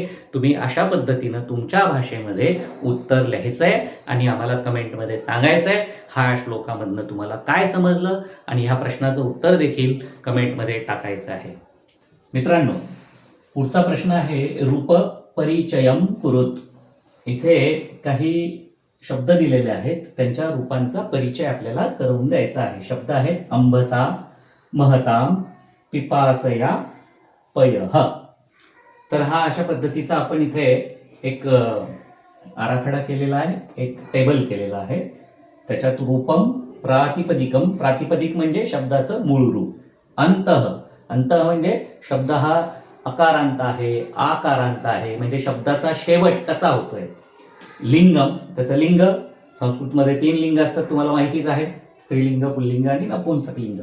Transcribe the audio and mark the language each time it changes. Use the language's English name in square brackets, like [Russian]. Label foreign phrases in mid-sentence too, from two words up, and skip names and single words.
[Marathi] तुम्ही अशा पद्धतीनं तुमच्या भाषेमध्ये उत्तर लिहायचंय आणि आम्हाला कमेंटमध्ये सांगायचंय हा श्लोकामधनं तुम्हाला काय समजलं आणि ह्या प्रश्नाचं उत्तर देखील कमेंटमध्ये टाकायचं आहे. मित्रांनो, पुढचा प्रश्न आहे [Sanskrit] रूप परिचयम कुरुत. [Marathi] इथे काही शब्द दिलेले आहेत, त्यांच्या रूपांचा परिचय आपल्याला करून द्यायचा आहे. शब्द आहेत [Sanskrit] अंबसा, महताम, पिपासया, पयः. [Marathi] तर हा अशा पद्धतीचा आपण इथे एक आराखडा केलेला आहे, एक टेबल केलेला आहे. त्याच्यात [Sanskrit] रूपम, प्रातिपदिकम, [Marathi] प्रातिपदिक म्हणजे शब्दाचं मूळ रूप. अंतः म्हणजे शब्द हा अकारांत आहे, आकारांत आहे, म्हणजे शब्दाचा शेवट कसा होतोय. लिंगम, त्याचं लिंग. संस्कृतमध्ये 3 लिंग असतात, तुम्हाला माहितीच आहे, स्त्रीलिंग, पुल्लिंग आणि नपुंसकलिंग.